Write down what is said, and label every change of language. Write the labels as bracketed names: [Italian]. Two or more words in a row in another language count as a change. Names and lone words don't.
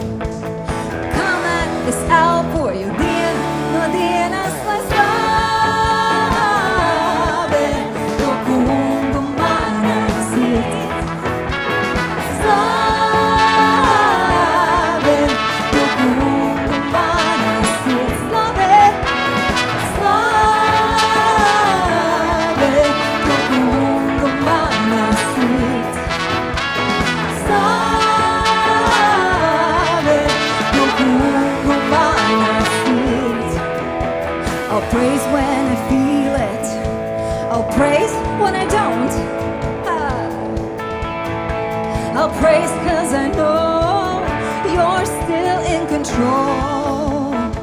[Latvian] Es elpoju dienu no dienas, lai slāvē to kungu mana sirds. Slāvē to kungu mana sirds. Slāvē to kungu mana sirds. [English] I'll praise when I feel it. I'll praise when I don't. I'll praise 'cause I know you're still in control.